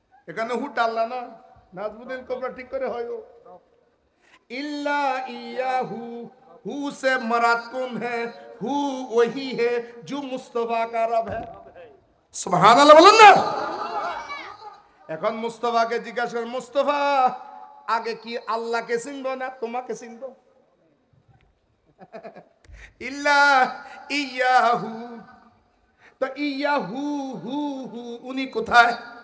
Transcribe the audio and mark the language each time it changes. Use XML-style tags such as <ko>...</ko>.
<bn>এখানে হুট আল্লাহ না, নাজমুদ্দিন কোবরা ঠিক করে হয়।</bn> <hi>इल्ला इयाहू, हु से मराद कौन है? हु वही है जो मुस्तफा का रब है। सुभान अल्लाह बोलन ना।</hi> <bn>এখন মুস্তাফাকে জিজ্ঞাসা করেন, মুস্তাফা আগে কি আল্লাহকে চিনবো না তোমাকে চিনবো? ইল্লা ইয়াহু, তো ইয়াহু হু হু উনি কোথায়?</bn>